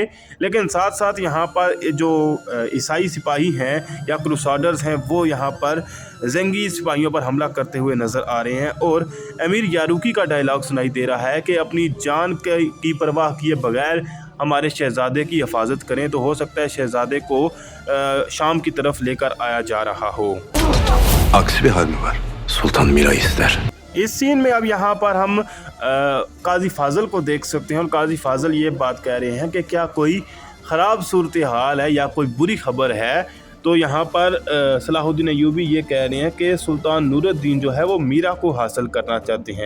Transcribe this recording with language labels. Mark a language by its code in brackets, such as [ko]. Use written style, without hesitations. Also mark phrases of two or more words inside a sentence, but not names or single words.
[hi] लेकिन साथ साथ यहाँ पर जो ईसाई सिपाही हैं या क्रूसाडर्स हैं वो यहाँ पर जंगी सिपाहियों पर हमला करते हुए नज़र आ रहे हैं और अमीर यारूकी का डायलॉग सुनाई दे रहा है कि अपनी जान की परवाह किए बगैर हमारे शहज़ादे की हिफाजत करें। तो हो सकता है शहज़ादे को शाम की तरफ लेकर आया जा रहा हो। [tr] Aksi bir hal mi var? Sultan Mira ister. [hi] इस सीन में अब यहाँ पर हम काजी फाजल को देख सकते हैं और काजी फाजल ये बात कह रहे हैं कि क्या कोई ख़राब सूरत हाल है या कोई बुरी खबर है। तो यहाँ पर सलाहुद्दीन अय्यूबी ये कह रहे हैं कि सुल्तान नूरुद्दीन जो है वो मीरा को हासिल करना चाहते हैं।